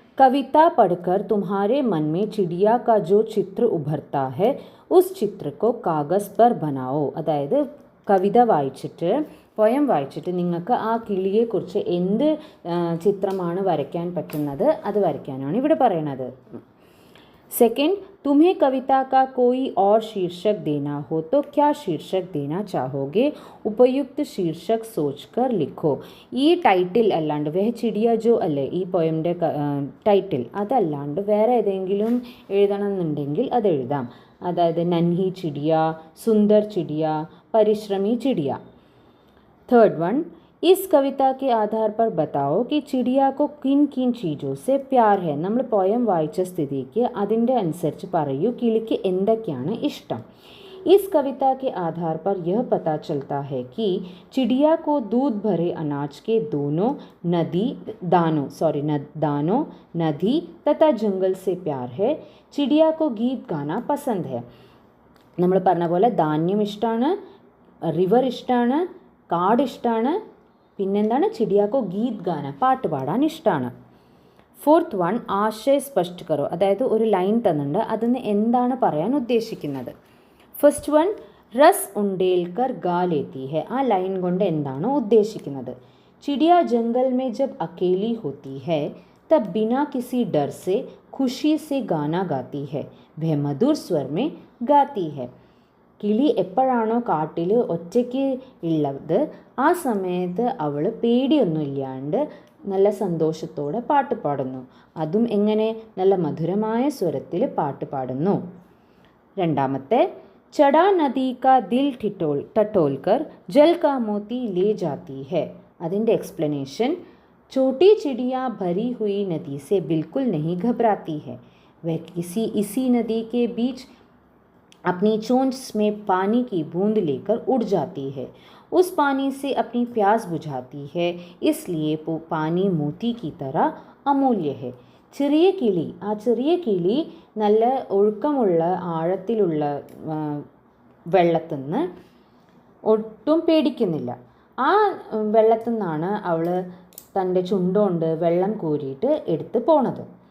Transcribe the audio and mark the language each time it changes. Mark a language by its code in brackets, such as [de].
[hi] कविता पढ़कर तुम्हारे मन में चिड़िया का जो चित्र उभरता है उस चित्र को कागज़ पर बनाओ. [ml] അതായത് കവിത വായിച്ചിട്ട് പോയം വായിച്ചിട്ട് നിങ്ങൾക്ക് ആ കിളിയെക്കുറിച്ച് എന്ത് ചിത്രമാണ് വരയ്ക്കാൻ പറ്റുന്നത് അത് വരയ്ക്കാനാണ് ഇവിടെ പറയണത്. [hi] सेकेंड, तुम्हें कविता का कोई और शीर्षक देना हो तो क्या शीर्षक देना चाहोगे? उपयुक्त शीर्षक सोचकर लिखो. [ml] ഈ ടൈറ്റിൽ അല്ലാണ്ട് വഹ ചിടിയ ജോ അല്ലേ ഈ പോയമിൻ്റെ ടൈറ്റിൽ, അതല്ലാണ്ട് വേറെ ഏതെങ്കിലും എഴുതണമെന്നുണ്ടെങ്കിൽ അത് എഴുതാം. അതായത് നൻഹി ചിടിയ, സുന്ദർ ചിടിയ, പരിശ്രമി ചിടിയ. [hi] थर्ड वन, इस कविता के आधार पर बताओ कि चिड़िया को किन किन चीज़ों से प्यार है. [ml] നമ്മൾ പോയം വായിച്ച സ്ഥിതിക്ക് അതിൻ്റെ അനുസരിച്ച് പറയൂ കിളിക്ക് എന്തൊക്കെയാണ് ഇഷ്ടം. [hi] इस कविता के आधार पर यह पता चलता है कि चिड़िया को दूध भरे अनाज के दानों नदी तथा जंगल से प्यार है. चिड़िया को गीत गाना पसंद है. [ml] നമ്മൾ പറഞ്ഞ പോലെ ധാന്യം ഇഷ്ടമാണ്, റിവർ ഇഷ്ടമാണ്, കാട് ഇഷ്ടമാണ്, പിന്നെന്താണ് [hi] ചിടിയാക്കോ ഗീത് ഗാന [ml] പാട്ട് പാടാൻ ഇഷ്ടമാണ്. ഫോർത്ത് വൺ, [hi] ആശയ സ്പഷ്ട കറോ. [ml] അതായത് ഒരു ലൈൻ തന്നിട്ടുണ്ട്, അതിന് എന്താണ് പറയാൻ ഉദ്ദേശിക്കുന്നത്. [en] first one, [hi] റസ് ഉണ്ടേൽക്കർ ഗാ ലേത്തി ഹെ. [ml] ആ ലൈൻ കൊണ്ട് എന്താണ് ഉദ്ദേശിക്കുന്നത്. [hi] चिड़िया जंगल में जब अकेली होती है तब बिना किसी डर से खुशी से गाना गाती है. वह मधुर स्वर में गाती है. [ml] കിളി എപ്പോഴാണോ കാട്ടിൽ ഒറ്റയ്ക്ക് ഉള്ളത് ആ സമയത്ത് അവൾ പേടിയൊന്നുമില്ലാണ്ട് നല്ല സന്തോഷത്തോടെ പാട്ട് പാടുന്നു. അതും എങ്ങനെ, നല്ല മധുരമായ സ്വരത്തിൽ പാട്ട് പാടുന്നു. രണ്ടാമത്തെ, [hi] ചടാ നദി കാ ദിൽ ടട്ടോൽ കർ ജൽ കാ മോത്തി ലേ ജാത്തി ഹെ. [ml] അതിൻ്റെ എക്സ്പ്ലനേഷൻ, [hi] छोटी चिड़िया भरी हुई नदी से बिल्कुल नहीं घबराती है. वह इसी नदी के बीच अपनी चोंच में पानी की बूंद लेकर उड़ जाती है. उस पानी से अपनी प्यास बुझाती है. इसलिए पानी मोती की तरह अमूल्य है. [ml] ചെറിയ കിളി, ആ ചെറിയ കിളി നല്ല ഒഴുക്കമുള്ള ആഴത്തിലുള്ള വെള്ളത്തിൽ നിന്ന് ഒട്ടും പേടിക്കുന്നില്ല. ആ വെള്ളത്തിൽ നിന്നാണ് അവൾ തൻ്റെ ചുണ്ടുകൊണ്ട് വെള്ളം കോരിയിട്ട് എടുത്ത് പോണത്.